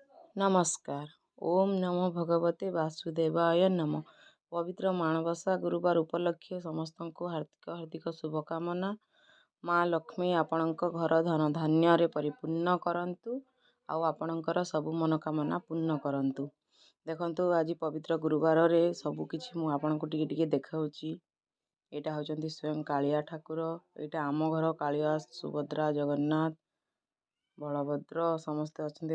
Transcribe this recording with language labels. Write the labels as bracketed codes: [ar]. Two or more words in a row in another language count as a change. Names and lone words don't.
[or] नमस्कार। [sa] ओम नमो भगवते वासुदेवाय नम। [or] ପବିତ୍ର ମାଣବସା ଗୁରୁବାର ଉପଲକ୍ଷେ ସମସ୍ତ ହାର୍ଦ୍ଦିକ ହାର୍ଦ୍ଦିକ ଶୁଭକାମନା। ମା' ଲକ୍ଷ୍ମୀ ଆପଣଙ୍କ ଘର ଧନ ଧାନ୍ୟ ପରିପୂର୍ଣ୍ଣ କରନ୍ତୁ ଆଉ ଆପଣଙ୍କର ସବୁ ମନୋକାମନା ପୂର୍ଣ୍ଣ କରନ୍ତୁ। ଦେଖନ୍ତୁ ଆଜି ପବିତ୍ର ଗୁରୁବାର ରେ ସବୁ କିଛି ମୁଁ ଆପଣଙ୍କୁ ଟିକେ ଦେଖାଉଛି। ଏଇଟା ହଉଛନ୍ତି ସ୍ୱୟଂ କାଳିଆ ଠାକୁର। ଏଇଟା ଆମ ଘର କାଳିଆ ସୁଭଦ୍ରା ଜଗନ୍ନାଥ ବଳଭଦ୍ର ସମସ୍ତେ ଅଛନ୍ତି।